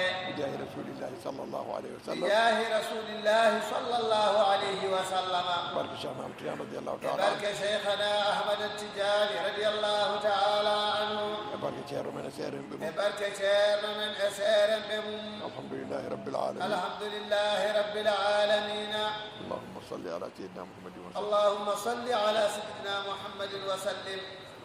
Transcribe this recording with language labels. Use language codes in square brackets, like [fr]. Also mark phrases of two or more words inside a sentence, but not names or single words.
[ar] بجاه رسول الله صلى الله عليه و سلم بجاه رسول الله صلى الله عليه و سلم [ff] barke cheikh naam tidiane [ar] رضي الله تعالى [ff] barke cheikhana ahmad tijani [ar] رضي الله تعالى عنه [ff] e barke ceerno men e seeremɓe e mum barke ceerno men e seeremɓe mum [ar] الحمد لله رب العالمين الحمد لله رب العالمين اللهم صل على سيدنا محمد و سلم اللهم صل على سيدنا محمد وسلم